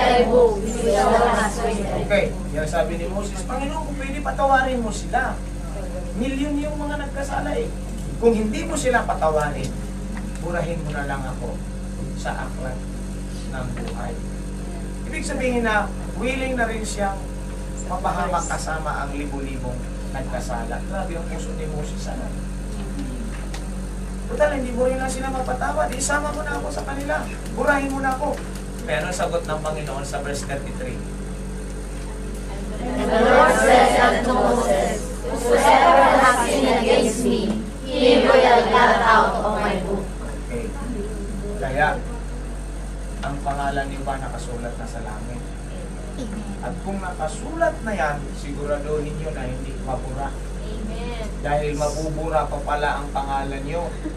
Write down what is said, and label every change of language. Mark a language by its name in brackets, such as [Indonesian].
[English] books which thou hast written. [Filipino] Okay, yan sabi ni Moses, Panginoon, kung pwede patawarin mo sila. Milyon yung mga nagkasala eh. Kung hindi mo sila patawarin, burahin mo na lang ako sa aklat ng buhay. Ibig sabihin na willing na rin siyang mapahamak kasama ang libo-libong nagkasala. Grabe ang puso ni Moses. Total, hindi mo rin lang sila mapatawad. Isama mo na ako sa kanila. Burahin mo na ako. Pero ang sagot ng Panginoon sa verse 33. [English] And the Lord said unto Moses, Whosoever hath sinned against me, him will I blot out of my book. Okay. [Filipino] Kaya, ang pangalan niyo ba nakasulat na sa langit? At kung nakasulat na yan, siguraduhin nyo na hindi mabura. Dahil mabubura pa pala ang pangalan nyo.